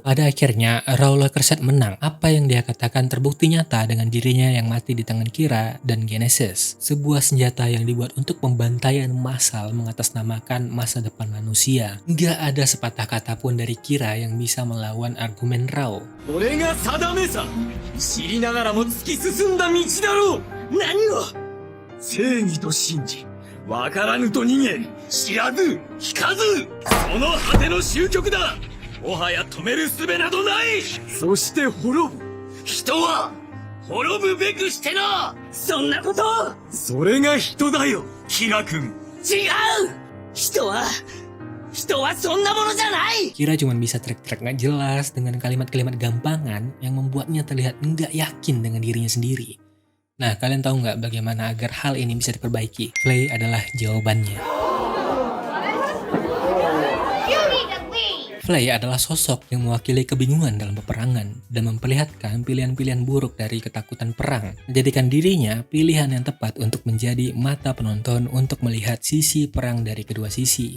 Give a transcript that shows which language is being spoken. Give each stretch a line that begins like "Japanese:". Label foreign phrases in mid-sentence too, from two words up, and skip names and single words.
Indonesian: Pada akhirnya, Raul Kerset menang. Apa yang dia katakan terbukti nyata dengan dirinya yang mati di tangan Kira dan Genesis. Sebuah senjata yang dibuat untuk pembantaian massal mengatasnamakan masa depan manusia. Nggak ada sepatah kata pun dari Kira yang bisa melawan argumen Raul.
Japanese: 俺が定めさ。知りながらも突き進んだ道だろう。何を。正義と信じ。わからぬと逃げ。知らず、聞かず。その果ての終局だ。もはや止める術などない。そして滅ぶ。人は、滅ぶべくしてな。そんなこと。それが人だよ、キラ君。違う。人は
Indonesian: Kira cuma bisa teriak-teriak gak jelas dengan kalimat-kalimat gampangan yang membuatnya terlihat nggak yakin dengan dirinya sendiri. Nah, kalian tahu nggak bagaimana agar hal ini bisa diperbaiki? Flay adalah jawabannya. Flay adalah sosok yang mewakili kebingungan dalam peperangan dan memperlihatkan pilihan-pilihan buruk dari ketakutan perang, menjadikan dirinya pilihan yang tepat untuk menjadi mata penonton untuk melihat sisi perang dari kedua sisi.